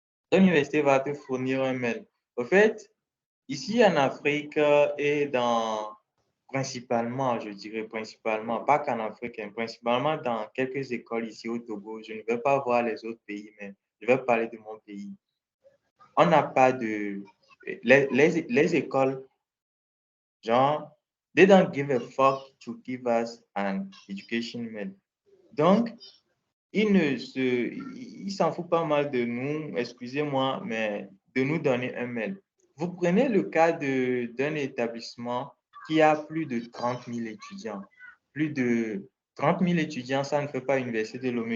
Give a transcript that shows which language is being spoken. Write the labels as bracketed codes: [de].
[fr] Ton université va te fournir un mail. Au fait, ici en Afrique et principalement, je dirais principalement, pas qu'en Afrique, hein, principalement dans quelques écoles ici au Togo, je ne vais pas voir les autres pays, mais je vais parler de mon pays. On n'a pas de... Les écoles, genre, [en] they don't give a fuck to give us an education mail. [fr] Donc, ils s'en foutent pas mal de nous, excusez-moi, mais de nous donner un mail. Vous prenez le cas d'un établissement qui a plus de 30 000 étudiants. Plus de 30 000 étudiants, ça ne fait pas Université de Lomé.